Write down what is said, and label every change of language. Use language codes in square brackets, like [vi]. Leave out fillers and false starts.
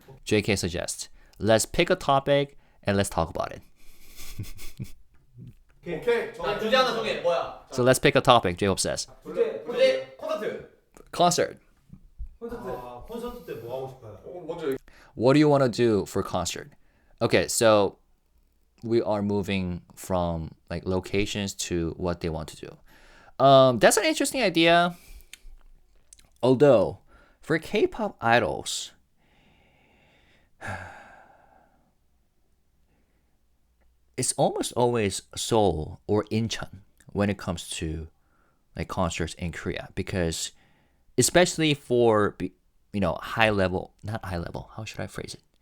[en] JK suggests, let's pick a topic and let's talk about it. [ko] 오케이. 자, 주제 하나 정해. 뭐야? [en] So let's pick a topic, J-Hope says. [ko] 주제 콘서트. [en] Concert. [ko] 콘서트 때 뭐 하고 싶어요? 먼저 얘기. [en] What do you want to do for concert? Okay, so we are moving from like locations to what they want to do. That's an interesting idea. Although, for K-pop idols, it's almost always Seoul or Incheon when it comes to like concerts in Korea, because especially for, you know, not high level, how should I phrase it?